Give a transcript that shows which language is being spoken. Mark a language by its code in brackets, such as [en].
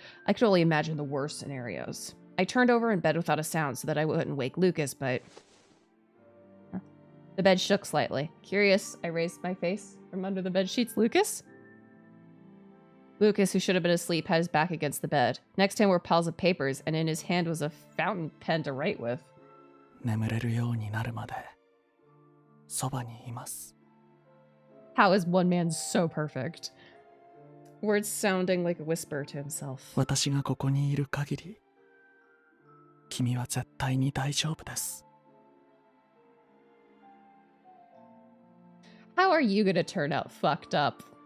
[en] I could only imagine the worst scenarios. I turned over in bed without a sound so that I wouldn't wake Lucas, but... The bed shook slightly. Curious, I raised my face from under the bed sheets. Lucas? Lucas, who should have been asleep, had his back against the bed. Next to him were piles of papers, and in his hand was a fountain pen to write with. [ja] 眠れるようになるまでそばにいます。 [en] How is one man so perfect? Words sounding like a whisper to himself. [ja] 私がここにいる限り、君は絶対に大丈夫です。 [en] How are you gonna turn out fucked up?